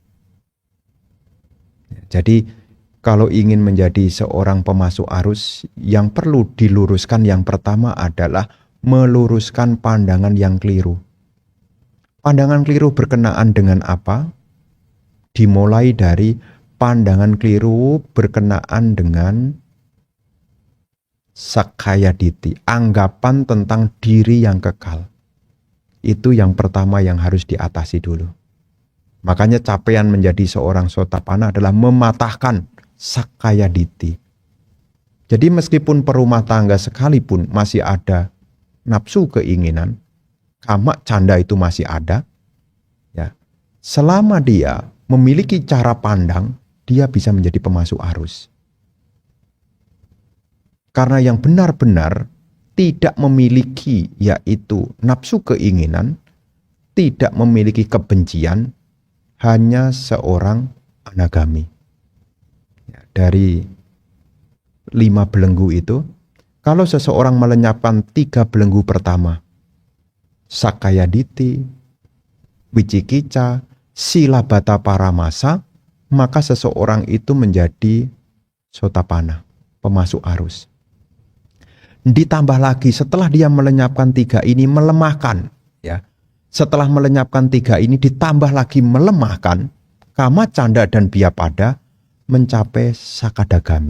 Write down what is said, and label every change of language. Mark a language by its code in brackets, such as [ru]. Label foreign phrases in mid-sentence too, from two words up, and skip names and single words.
[id] Jadi kalau ingin menjadi seorang pemasuk arus, yang perlu diluruskan yang pertama adalah meluruskan pandangan yang keliru. Pandangan keliru berkenaan dengan apa? Dimulai dari pandangan keliru berkenaan dengan [pi] sakkaya ditthi, [id] anggapan tentang diri yang kekal. Itu yang pertama yang harus diatasi dulu. Makanya capaian menjadi seorang sotapanna adalah mematahkan [pi] sakkaya ditthi. [id] Jadi meskipun perumah tangga sekalipun masih ada nafsu keinginan, [pi] kama canda [id] itu masih ada, ya. Selama dia memiliki cara pandang, dia bisa menjadi pemasuk arus. Karena yang benar-benar tidak memiliki yaitu nafsu keinginan, tidak memiliki kebencian, hanya seorang anagami. Ya, dari 5 belenggu itu, kalau seseorang melenyapkan 3 belenggu pertama, [pi] sakkaya ditthi, wicikicca, silabata paramasa, [id] maka seseorang itu menjadi sotapanna, pemasuk arus. Ditambah lagi setelah dia melenyapkan 3 ini melemahkan, ya. Setelah melenyapkan 3 ini ditambah lagi melemahkan, [pi] kama, canda, [id] dan biapada mencapai sakadagami.